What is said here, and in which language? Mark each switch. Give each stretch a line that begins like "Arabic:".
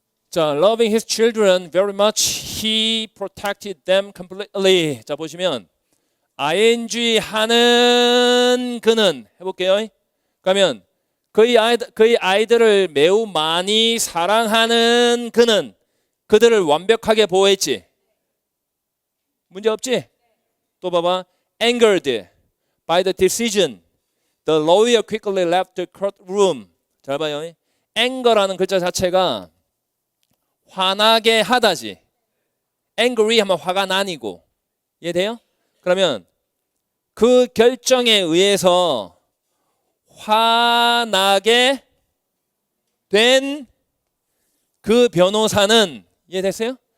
English: 자, loving his children very much, he protected them completely.
Korean: 자, 보시면 ing 하는 그는 해볼게요. 그러면 그의 아이들을 매우 많이 사랑하는 그는 그들을 완벽하게 보호했지. 문제 없지? 또 봐봐.
English: Angered by the decision, the lawyer quickly left the courtroom.
Korean: 잘 봐요. anger라는 글자 자체가 화나게 하다지. angry 하면 화가 나니고. 이해돼요? 그러면 그 결정에 의해서 화나게 된 그 변호사는 이해됐어요?